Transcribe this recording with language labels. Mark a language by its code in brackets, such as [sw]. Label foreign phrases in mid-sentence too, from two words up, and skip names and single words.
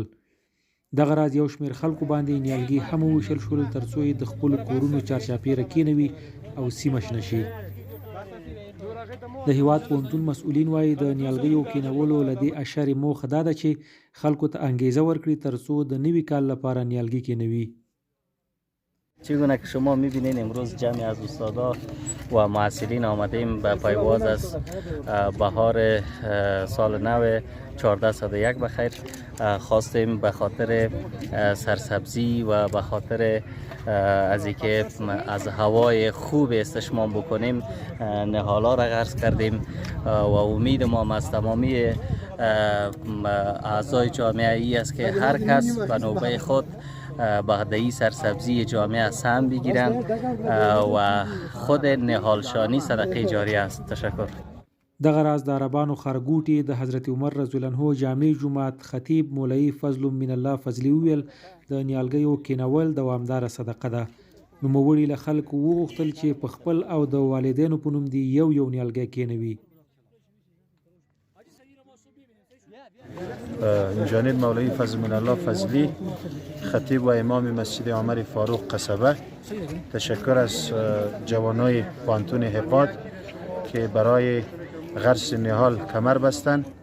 [ps] دغه راز یو شمېر خلکو باندې نیالګي هم وویشل شول ترڅو یې د خپلو کورونو چارچاپېره کینوي او سیمه شنه شي. د هیواد پوهنتون مسؤلین وایي د نیالګیو کینولو له دې اشرې موخه دا ده چې خلکو ته انګیزه ورکړي ترڅو د نوي کال لپاره نیالګي کینوي. [fa] چگونه که شما میبینید امروز جمعی از استادا و محصلین آمدیم به پایواز از بهار سال نو 1401 بخیر. خواستیم به خاطر سرسبزی و به خاطر از اینکه از هوای خوب استشمام بکنیم نهالا را غرس کردیم و امید ما از تمامی اعضای جامعه ای است که هر کس به نوبه خود به این سرسبزی جامعه سهم بگیرند و خود نهالشانی صدقه جاریه است. تشکر. [ps] دغه راز د عربانو ښارګوټي د حضرت عمر [ar] رضی الله عنه [ps] جامع جومات خطیب مولوي فضل من الله فضلي وویل د نیالګیو کینول دوامداره صدقه ده. نوموړي له خلکو وغوښتل چې په خپل او د والدینو په نوم دې یو نیالګی کینوي. [fa] جانب مولوی فضل من الله فضلی خطیب و امام مسجد عمر فاروق قصبه، تشکر از جوانای پوهنتون هپاد که برای غرس نهال کمر بستند.